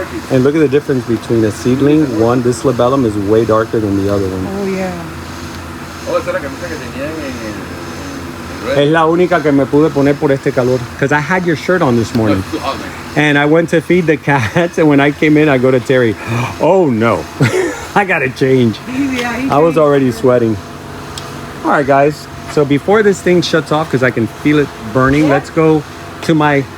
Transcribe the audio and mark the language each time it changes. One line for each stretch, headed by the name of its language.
English: And look at the difference between a seedling. This labellum is way darker than the other one. Oh yeah.
Spanish: Oh, esa es la camisa que tenían en Es la única que me pude poner por este calor.
English: Because I had your shirt on this morning. And I went to feed the cats. And when I came in, I go to Terry. Oh no. I got to change. I was already sweating. All right, guys. So before this thing shuts off, because I can feel it burning, let's go to my...